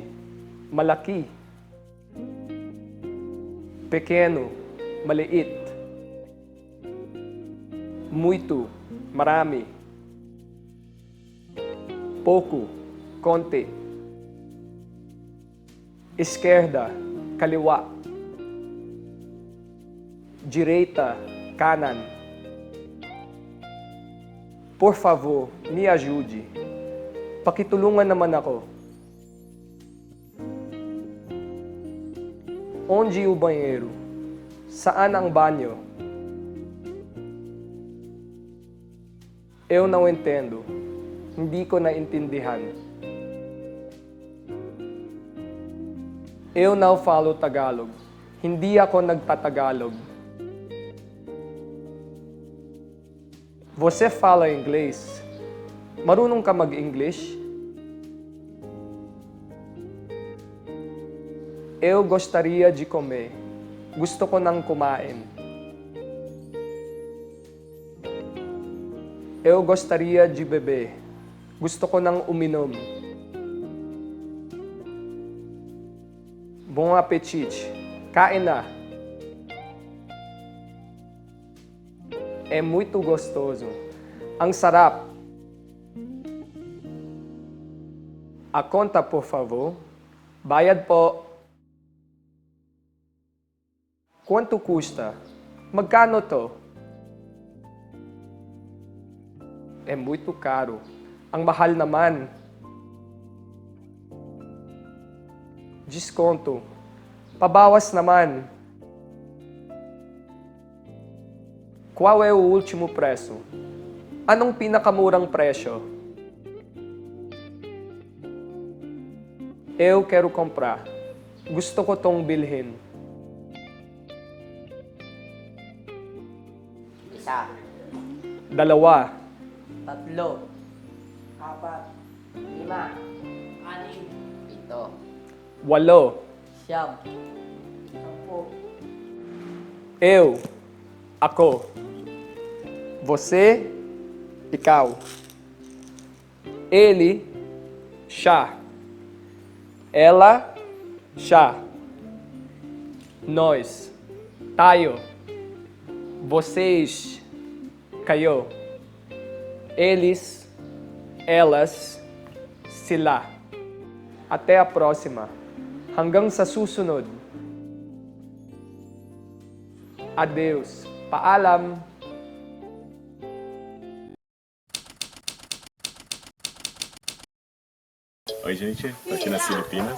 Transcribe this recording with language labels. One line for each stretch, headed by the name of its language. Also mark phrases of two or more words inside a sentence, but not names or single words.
Filipino: Malaki. Pequeno. Maliit. Muito. Marami. Pouco. Konti.
Portuguese: Esquerda. Kaliwa. Direita. Kanan. Por favor, me ajude.
Filipino: Pakitulungan naman ako.
Portuguese: Onde o banheiro?
Filipino: Saan ang banyo?
Portuguese: Eu não entendo.
Filipino: Hindi ko naintindihan.
Portuguese: Eu não falo Tagalog.
Filipino: Hindi ako nagtatagalog.
Portuguese: Você fala inglês?
Filipino: Marunong ka mag-English?
Portuguese: Eu gostaria de comer.
Filipino: Gusto ko nang kumain.
Portuguese: Eu gostaria de beber.
Filipino: Gusto ko nang uminom.
Portuguese: Bom apetite.
Filipino: Kain na.
Portuguese: É muito gostoso.
Filipino: Ang sarap.
Portuguese: A conta, por favor.
Filipino: Bayad po.
Portuguese: Quanto custa?
Filipino: Magkano to?
Portuguese: É muito caro.
Filipino: Ang mahal naman. Desconto. Pabawas naman.
Portuguese: Qual é o último preço?
Filipino: Anong pinakamurang presyo?
Portuguese: Eu quero comprar.
Filipino: Gusto ko tong bilhin. Isa, Dalawa. tatlo, apat, lima, anim, pito, Walo. siyam, sampu,
Portuguese: Eu. Ako. Você. Ikaw. Ele. Siya. Ela. Siya. Nós. Tayo. Vocês.
Filipino: Kayo. Eles.
Portuguese: Elas. Sila. Até a próxima.
Filipino: Hanggang sa susunod. Adeus. Paalam.
Portuguese: Oi, gente, tô aqui nas Filipinas.